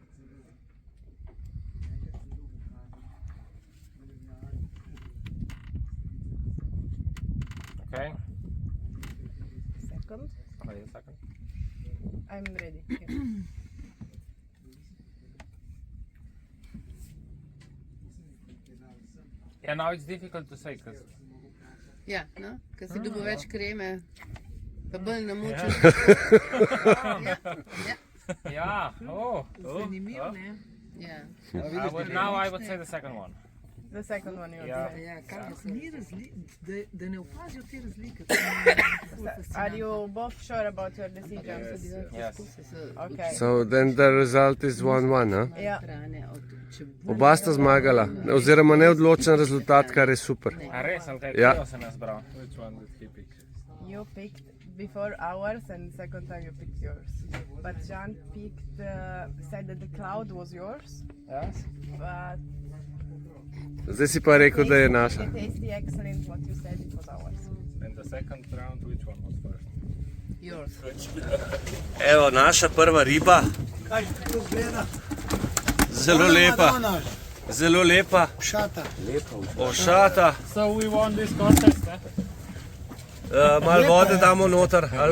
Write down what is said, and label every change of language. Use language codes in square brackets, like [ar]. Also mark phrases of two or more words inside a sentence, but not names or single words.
[en] Okay. Second. Wait a second. I'm ready. Yeah. Yeah, now it's difficult to say because [sl] Ja, no? Ker si dobil več kreme, pa bolj namočen. Ja, ja, [en] yeah. Oh. [sl] Zanimivo, ne? ja. [en] Now I would say the second one. The second one you Yeah. say. [sl] Ja, kaj ni da ne opazijo te razlike. [en] Are you both sure about your decision? Yes. Okay. So then the result is 1-1, huh? Yeah. [sl] Hrane od čebule. Oba sta zmagala, oziroma neodločen rezultat, kar je super. A res, ali kaj Ja. sem jaz bral? [en] Which one did he pick? You picked before ours, and second time you picked yours. But Jan picked, said that the cloud was yours, Yes. but [sl] Zdaj si pa rekel, da je naša. [en] the tasty excellent what you said it was ours. And the second round, which one was first? Yours. [sl] Evo, naša prva riba. Kaj ti to gleda? Zelo lepa, zelo lepa, Šata. ošata. [en] So we won this contest, eh? [sl] Malo vode damo noter. Ali?